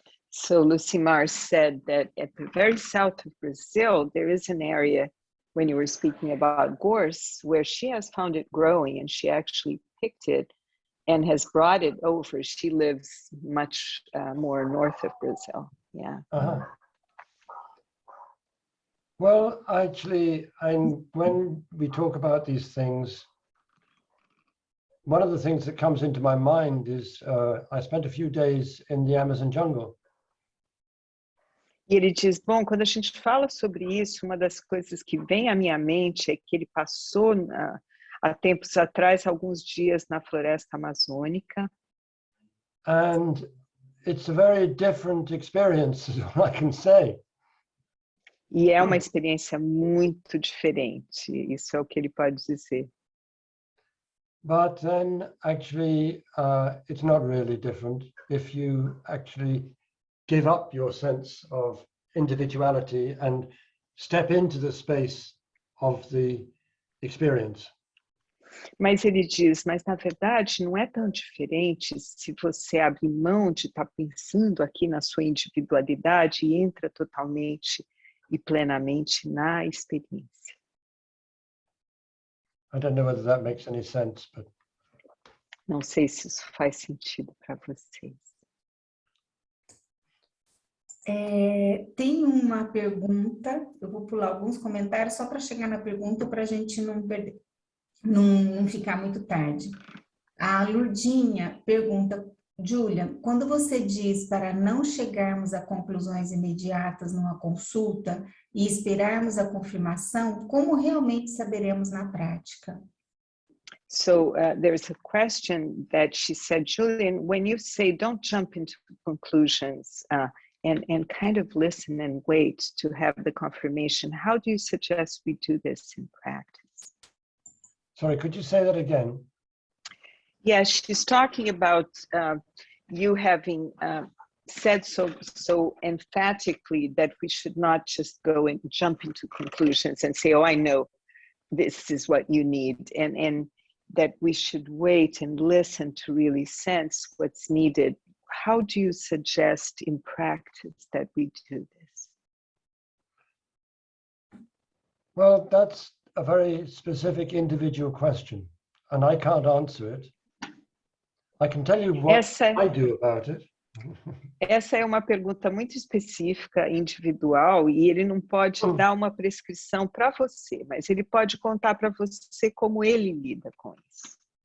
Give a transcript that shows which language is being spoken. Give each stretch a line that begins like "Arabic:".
English: So Lucimar said that at the very south of Brazil, there is an area, when you were speaking about gorse, where she has found it growing, and she actually picked it and has brought it over. She lives much more north of Brazil. Yeah. Uh-huh. Well, actually, when we talk about these things, one of the things that comes into my mind is I spent a few days in the Amazon jungle.
Portuguese: E ele diz, bom, quando a gente fala sobre isso, uma das coisas que vem à minha mente é que ele passou há tempos atrás, alguns dias na floresta amazônica.
English: And it's a very different experience, is all I can say.
Portuguese: E é uma experiência muito diferente, isso é o que ele pode dizer.
English: But then actually, it's not really different if you actually give up your sense of individuality and step into the space of the experience.
Portuguese: Mas ele diz, mas na verdade não é tão diferente se você abre mão de estar pensando aqui na sua individualidade e entra totalmente e plenamente na experiência.
English: I don't know whether that makes any sense, but...
Portuguese: Não sei se isso faz sentido para vocês. Tem uma pergunta, eu vou pular alguns comentários só para chegar na pergunta para a gente não ficar muito tarde. A Lurdinha pergunta, Julian, quando você diz para não chegarmos a conclusões imediatas numa consulta e esperarmos a confirmação, como realmente saberemos na prática?
English: So there's a question that she said, Julian, when you say don't jump into conclusions and kind of listen and wait to have the confirmation, how do you suggest we do this in practice? Sorry, could you say that again? Yes, she's talking about you having said so emphatically that we should not just go and jump into conclusions and say, oh, I know this is what you need, and that we should wait and listen to really sense what's needed. How do you suggest in practice that we do this? Well, that's a very specific individual question, and I can't answer it. I can tell you what I do about it.
Portuguese: Essa é uma pergunta muito específica, individual, e ele não pode dar uma prescrição para você, mas ele pode contar para você como ele lida com isso.